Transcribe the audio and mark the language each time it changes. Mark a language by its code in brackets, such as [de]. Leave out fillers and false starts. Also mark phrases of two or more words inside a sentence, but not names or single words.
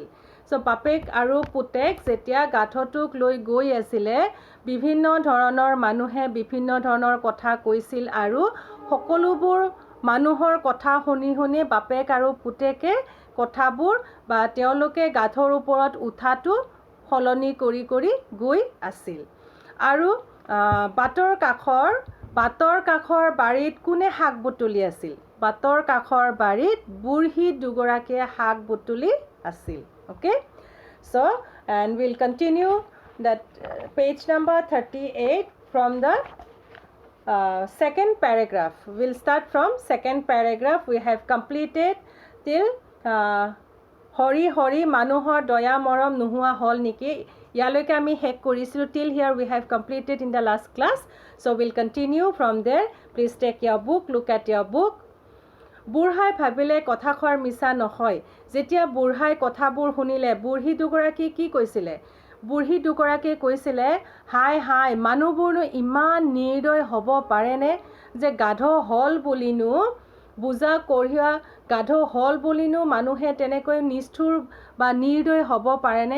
[as] চ' বাপেক আৰু পুতেক যেতিয়া গাধটোক লৈ গৈ আছিলে, বিভিন্ন ধৰণৰ মানুহে বিভিন্ন ধৰণৰ কথা কৈছিল আৰু সকলোবোৰ মানুহৰ কথা শুনি বাপেক আৰু পুতেকে কথাবোৰ বা তেওঁলোকে গাধৰ ওপৰত উঠাটো সলনি কৰি গৈ আছিল। আৰু বাটৰ কাষৰ বাৰীত কোনে শাক বুটলি আছিল? বাটৰ কাষৰ বাৰীত বুঢ়ী দুগৰাকীয়ে শাক বুটলি আছিল। অ'কে, [en] চ' and we'll continue that page number 38 from the second paragraph. We'll start from second paragraph. We have completed till [as] হৰি মানুহৰ দয়া মৰম নোহোৱা হ'ল নেকি, ইয়ালৈকে আমি শেষ কৰিছিলোঁ। [en] till here we have completed in the last class. So we'll continue from there. Please take your book, look at your book. [as] বুঢ়াই ভাবিলে কথাষাৰ মিছা নহয়। যেতিয়া বুঢ়াই কথাবোৰ শুনিলে, বুঢ়ী দুগৰাকী কি কৈছিলে? বুঢ়ী দুগৰাকীয়ে কৈছিলে, হাই মানুহবোৰনো ইমান নিৰ্দয় হ'ব পাৰেনে যে গাধ হ'ল বুলিনো মানুহে তেনেকৈ নিষ্ঠুৰ বা নিৰ্দয় হ'ব পাৰেনে?